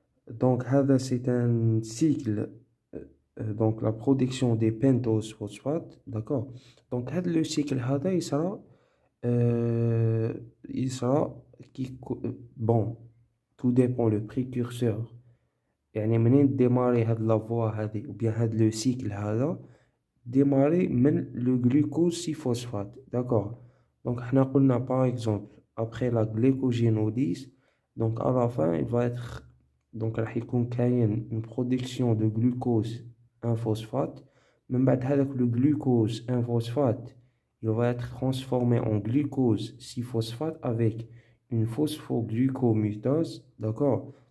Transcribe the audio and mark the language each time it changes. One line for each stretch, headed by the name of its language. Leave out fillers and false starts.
French: Donc, c'est un cycle, donc la production des pentoses phosphates, d'accord? Donc, le cycle, euh, il sera bon, tout dépend le précurseur.
Arabic: يعني منين ديماري هاد لا فوا هادي ou bien هاد لو سيكل هذا
French: démarrer le glucose 6 phosphate, d'accord. Donc
Arabic: حنا قلنا
French: par exemple après la glycogénolyse, donc à la fin il va être donc
Arabic: راح يكون كاين
French: une production de glucose 1 phosphate.
Arabic: من بعد هذاك
French: le glucose 1 phosphate il va être transformé en glucose 6 phosphate avec une phosphoglucomutase, d'accord.